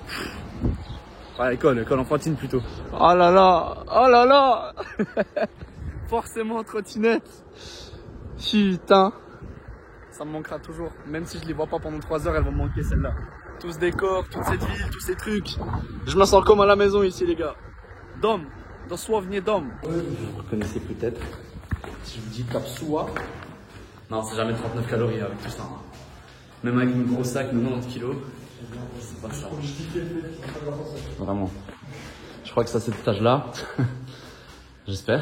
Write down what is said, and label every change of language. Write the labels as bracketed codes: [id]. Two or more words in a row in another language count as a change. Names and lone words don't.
[fr] Enfin, à l'école enfantine plutôt. Oh là là, oh là là. forcément en trottinette. Putain. Ça me manquera toujours. Même si je les vois pas pendant 3 heures, elles vont me manquer celle-là. Tout ce décor, toute cette ville, tous ces trucs. Je me sens comme à la maison ici, les gars. [pl] Dom, dosłownie dom. [fr] Vous reconnaissez peut-être. Si je vous dis Kapsua. Non, c'est jamais 39 calories avec tout ça. Même avec mon gros sac, 90 kilos. C'est pas ça. Vraiment. Je crois que c'est à cet étage-là. J'espère.